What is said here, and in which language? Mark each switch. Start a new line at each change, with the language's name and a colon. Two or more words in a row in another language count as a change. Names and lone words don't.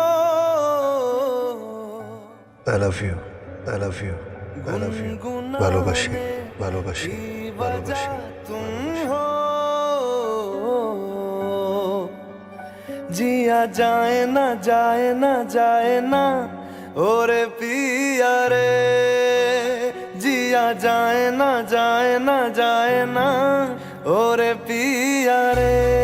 English: I love you, I love you, I love you.
Bangla: ভালোবাসি, ভালোবাসি, ভালোবাসি।
Hindi: तुम हो जिया जाए ना जाए ना जाए ना ओरे पिया रे, जिया जाए ना जाए ना जाए ना ओरे पिया रे।